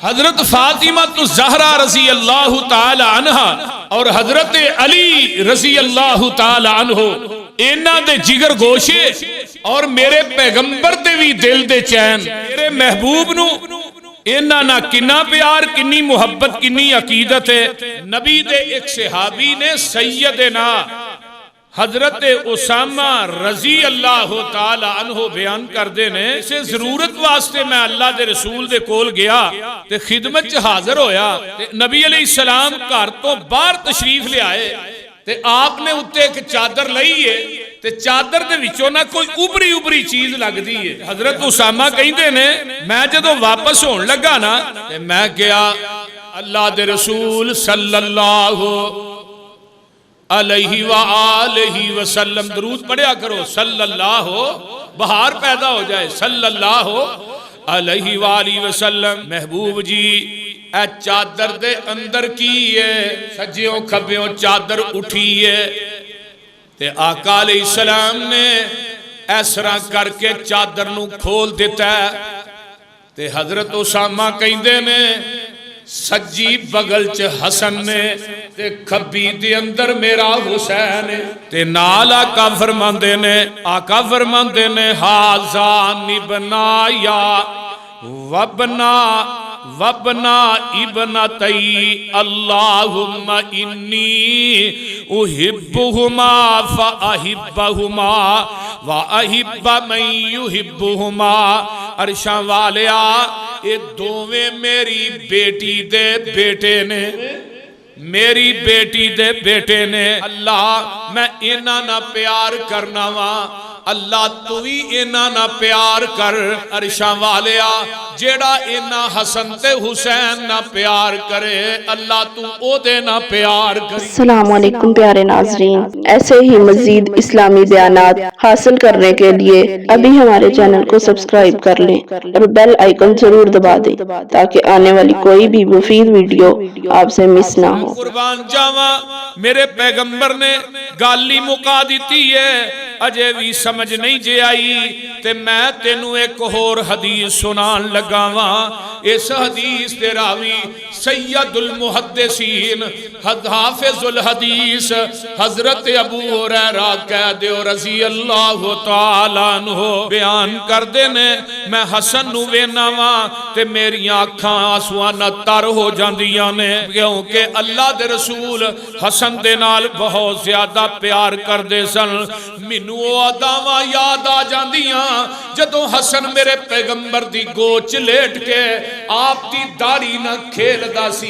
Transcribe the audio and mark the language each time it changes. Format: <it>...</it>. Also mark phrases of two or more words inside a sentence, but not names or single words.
<pa>حضرت فاطمہ تو زہرا</pa> <ar>رضي الله تعالى عنها</ar> <pa>اور حضرت علی</pa> <ar>رضي الله تعالى عنه</ar> <pa>انہاں دے جگر گوشے اور میرے پیغمبر دے بھی دل دے چین. میرے محبوب نوں انہاں نا کنا پیار، کنی محبت، کنی عقیدت ہے. نبی دے اک صحابی نے سیدنا حضرت اسامہ</pa> <ar>رضي الله تعالى عنه</ar> <pa>بیان کرتے نیں اسے ضرورت واسطے میں اللہ دے رسول دے کول گیا تے خدمت چ حاضر ہویا تے نبی علیہ السلام گھر تو باہر تشریف لے آئے تے آپنے اتے اک چادر لئی ہے تے چادر دے وچوں نا کوئی ابھری ابھری چیز لگدی ہے. حضرت اسامہ کہندے نیں میں جدوں واپس ہون لگا نا تے میں گیا اللہ دے رسول</pa> <ar>صلى الله عليه وآله وسلم</ar> <pa>درود پڑھیا کرو صلی اللہ، بہار پیدا ہو جائے</pa> <ar>صلى الله عليه وآله وسلم.</ar> <pa>محبوب جی اے چادر دے اندر کی ہے? سجیوں کھبیوں چادر اٹھی ہے تے آقا علیہ السلام نے اس طرح کر کے چادر نوں کھول دتا تے حضرت اسامہ کہندے نیں سجی بغل چ حسن نے تے کھبی دے اندر میرا حسین تے نال آقا فرماندے</pa> <ar>نے هذان ابناي وابنا ابنتي اللهم إني أحبهما فأحبهما وأحب من يحبهما.</ar> <pa>عرشاں والیا اے دوویں میری بیٹی دے بیٹے نیں، میری بیٹی دے بیٹے نیں, मेरी बेटी दे बेटे ने। اللہ میں انہاں نا پیار کرنا واں، اللہ تو بھی انہاں نا پیار کر. عرشاں والیا جیہڑا انہاں حسن تے حسین نا پیار کرے اللہ تو اوہدے نا پیار کرے अल्लाह तू ओदे ना प्यार करे।</pa> <ur>السلام علیکم پیارے ناظرین، ایسے ہی مزید اسلامی بیانات حاصل کرنے کے لیے ابھی ہمارے چینل کو سبسکرائب کر لیں اور بیل آئیکن ضرور دبا دیں تاکہ آنے والی کوئی بھی مفید ویڈیو آپ سے مس نہ ہو.</ur> <pa>قربان جاواں میرے پیغمبر نے گل مکا دتی ہے، اجے بھی سمجھ نہیں جے آئی تے میں تینوں اک ہور حدیث سنان لگا واں. اس حدیث دے راوی سید المحدثین حافظ الحدیث حضرت ابو ہریرہ کہہ دیو</pa> <ar>رضي الله تعالى عنه</ar> <pa>بیان کردے نیں میں حسن نوں ویکھنا واں تے میریاں اکھاں اتھرواں نال تر ہو جاندیاں نیں کیونکہ اللہ دے رسول حسن دے نال بہت زیادہ پیار کردے سن. مینوں او اداواں یاد آ جاندیاں جدوں حسن میرے پیغمبر دی گود چ لیٹ کے آپ دی داڑھی نا کھیڈدا سی.</pa>